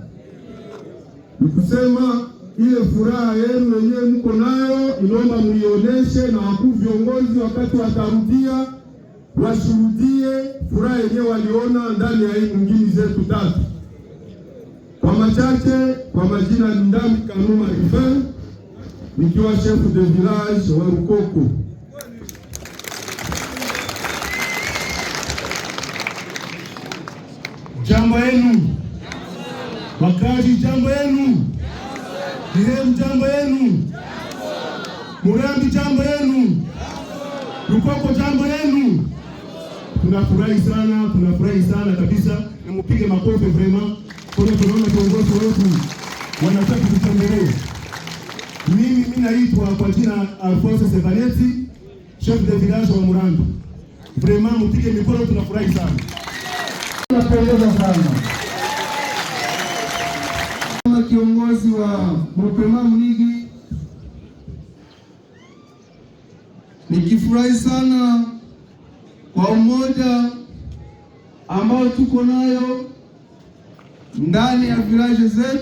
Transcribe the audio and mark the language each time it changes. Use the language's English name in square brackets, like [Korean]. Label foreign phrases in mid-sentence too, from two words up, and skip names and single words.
[Swahili] Nikusema ile furaha yenu wenyewe mko nayo inaomba muioneshe na wakuu viongozi wakati watarudia washuhudie furaha yenyewe waliona ndani ya hii mwingine zetu tatu. Kwa machache, kwa majina ni Ndami Kanuma Riven, nikiwa [French] chef de village [Swahili] wa Rukoko. Jambo yenu. Wakazi jambo yenu. Kiheru jambo yenu. Murambi jambo yenu. Rukoko jambo yenu. Tunafurahi sana kabisa, na mpige makofi vraiment kwa tunaona viongozi wetu wanataka kutembelea. Mimi naitwa kwa jina Alphonse Sevaneti, [French] chef de village wa Murambi. [Swahili] Vraiment mpige mikono, tunafurahi sana. Tunapongeza sana. Kama kiongozi wa Mupema Munigi, nikifurahi sana kwa umoja ambao tuko nayo ndani ya village zetu.